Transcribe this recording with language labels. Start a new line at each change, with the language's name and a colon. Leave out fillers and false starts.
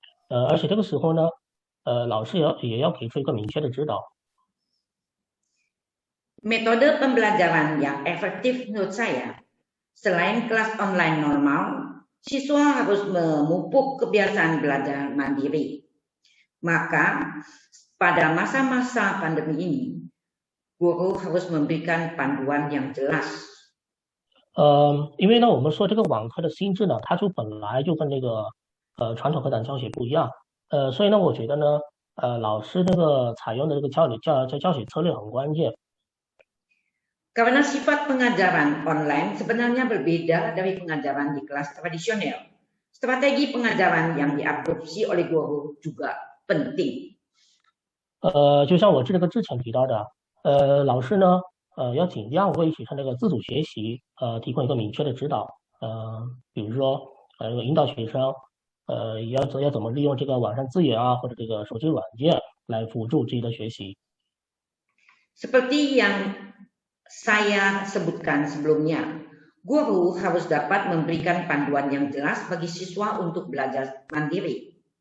Chinese: 而且这个时候呢，老师也要给出一个明确的指导。
Indonesian: Metode pembelajaran yang efektif menurut saya, selain kelas online normal, siswa harus memupuk kebiasaan belajar mandiri. Maka, pada masa-masa pandemi ini, guru harus memberikan panduan yang jelas.
Chinese: 因为呢，我们说这个网课的性质呢，它就本来就跟这个传统课堂教学不一样。所以呢，我觉得呢，老师那个采用的这个教学策略很关键。
Indonesian: Karena sifat pengajaran online sebenarnya berbeda dari pengajaran di kelas tradisional. Strategi pengajaran yang diadopsi oleh guru juga penting.
Chinese: 就像我之前提到的，老师呢，要尽量为学生这个自主学习，提供一个明确的指导。比如说，引导学生，要怎么利用这个网上资源啊，或者这个手机软件来辅助自己的学习。
Indonesian: Seperti yang saya sebutkan sebelumnya, guru harus dapat memberikan panduan yang jelas bagi siswa untuk belajar mandiri.